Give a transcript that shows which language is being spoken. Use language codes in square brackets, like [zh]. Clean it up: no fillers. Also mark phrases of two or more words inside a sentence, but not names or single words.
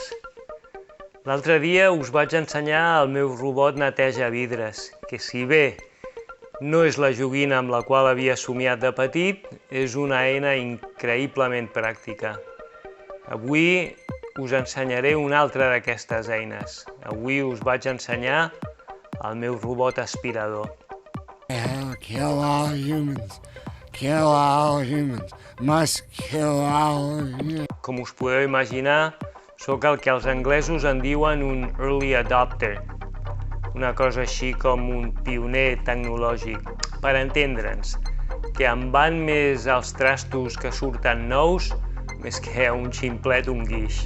[ca] L'altre dia us vaig ensenyar el meu robot neteja vidres, que si bé no és la joguina amb la qual havia somiat de petit, és una eina increïblement pràctica. Avui us ensenyaré una altra d'aquestes eines. Avui us vaig ensenyar el meu robot aspirador. [en] Kill all humans. Kill all humans. Must kill all humans. [ca] Com us podeu imaginar, sóc el que els anglesos en diuen un [en] early adopter, [ca] una cosa així com un pioner tecnològic. Per entendre'ns, que em van més els trastos que surten nous més que un ximplet un guix.